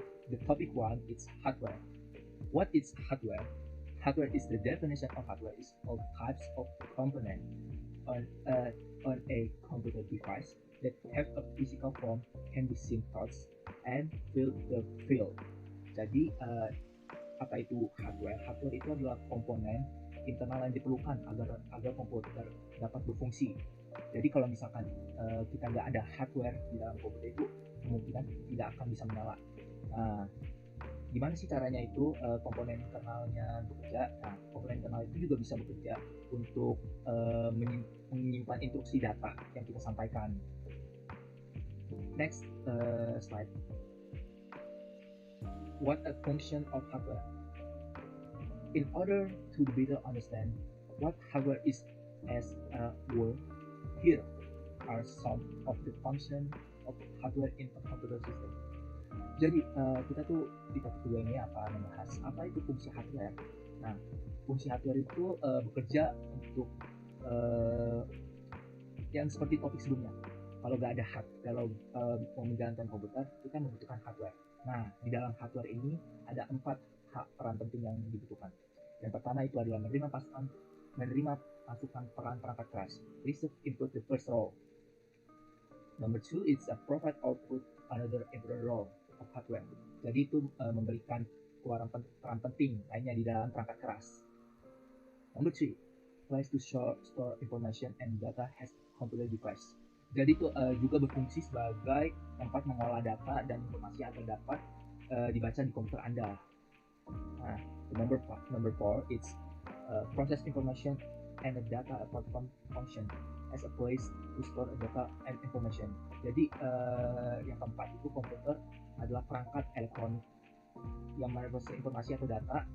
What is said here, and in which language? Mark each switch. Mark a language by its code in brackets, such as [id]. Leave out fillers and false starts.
[en] The topic one is hardware. What is hardware? Hardware is the definition of hardware is all types of component on a computer device that have a physical form, can be seen, touched, and feel the feel. [id] Jadi apa itu hardware? Hardware itu adalah komponen internal yang diperlukan agar komputer dapat berfungsi. Jadi kalau misalkan kita nggak ada hardware di dalam komputer itu kemungkinan tidak akan bisa menyala. Nah, gimana sih caranya itu komponen internalnya bekerja? Nah, komponen internal itu juga bisa bekerja untuk menyimpan instruksi data yang kita sampaikan. [en] Next slide. What a function of hardware. In order to better understand what hardware is as a whole, here are some of the functions of hardware in a computer system. [id] Jadi kita tuh di topik kedua ini akan membahas apa itu fungsi hardware. Nah, fungsi hardware itu bekerja untuk yang seperti topik sebelumnya. Kalau nggak ada kalau mau menjalankan komputer, kita membutuhkan hardware. Nah, di dalam hardware ini ada 4 peran penting yang dibutuhkan. Yang pertama itu adalah menerima masukan peran perangkat keras. [en] Receive input the first role. Number 2 is a provide output another important role of hardware. [id] Jadi itu memberikan peran penting lainnya di dalam perangkat keras. [en] Number 3, place to store information and data has computer device. [id] Jadi itu juga berfungsi sebagai tempat mengolah data dan informasi yang terdapat dibaca di komputer Anda. [en] Nah, number 4 it's process information and the data apart from function as a place to store data and information. [id] Jadi yang keempat itu komputer adalah perangkat elektronik yang memproses informasi atau data.